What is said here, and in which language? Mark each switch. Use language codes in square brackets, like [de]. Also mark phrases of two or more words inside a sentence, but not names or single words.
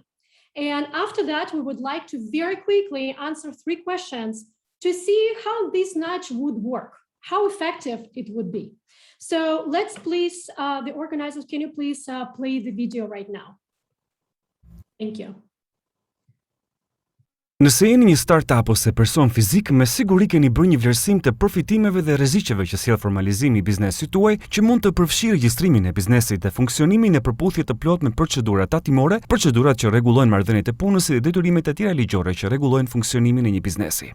[en] And after that, we would like to very quickly answer 3 questions to see how this nudge would work, how effective it would be. So let's please, the organizers, can you please play the video right now? Thank you. [sq] Nëse jeni një startup ose person fizik, me siguri keni bërë një vlerësim të përfitimeve dhe rreziqeve që sjell formalizimi i biznesit tuaj, që mund të përfshijë regjistrimin e biznesit dhe funksionimin në përputhje të plotë me procedurat tatimore, procedurat që rregullojnë marrëdhëniet e punës dhe detyrimet e tjera ligjore që rregullojnë funksionimin e një biznesi.